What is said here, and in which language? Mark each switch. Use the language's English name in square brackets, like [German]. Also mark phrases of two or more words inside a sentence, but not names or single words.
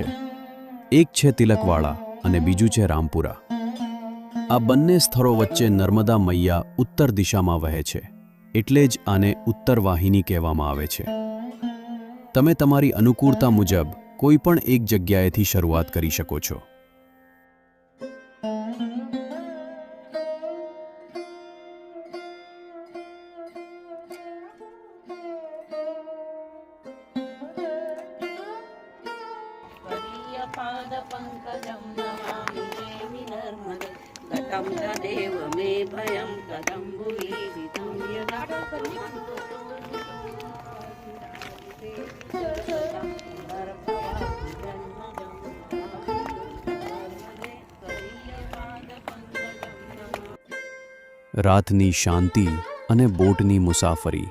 [Gujarati] એક છે તિલકવાડા અને બીજું છે રામપુરા. આ બંને સ્થળો વચ્ચે નર્મદા મૈયા ઉત્તર દિશામાં વહે છે, એટલે જ આને ઉત્તર વાહિની કહેવામાં આવે છે. તમે તમારી અનુકૂળતા મુજબ કોઈ પણ એક જગ્યાએથી શરૂઆત કરી શકો છો. [Sanskrit] पादपङ्कजं नमामि देवि नर्मदे गतं तदेव मे भयं कदम्बुवीदितं यदा [Gujarati] રાતની શાંતિ અને બોટની મુસાફરી.